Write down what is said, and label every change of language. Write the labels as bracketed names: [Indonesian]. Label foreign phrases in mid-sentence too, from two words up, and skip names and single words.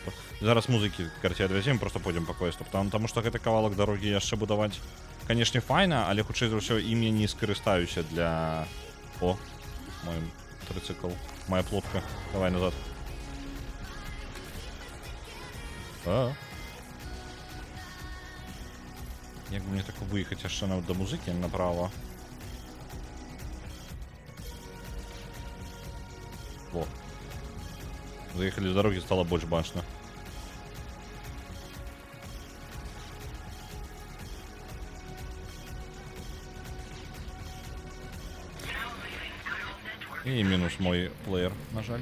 [Belarusian] Зараз музыкі, карці, адвязем, просто пойдзем по квесту. Таму што гэты кавалак дарогі яшчэ будаваць, канешне, файна, але хутчэй за ўсё ім я не скарыстаюся для... [Russian] О, мой трыцыкл, моя плотка. Давай назад. [Belarusian] Як бы мне так выехаць яшчэ да музыкі направо? Во. [Russian] Заехали с дороги, стало больше башно. И минус мой плеер, [Belarusian] на жаль.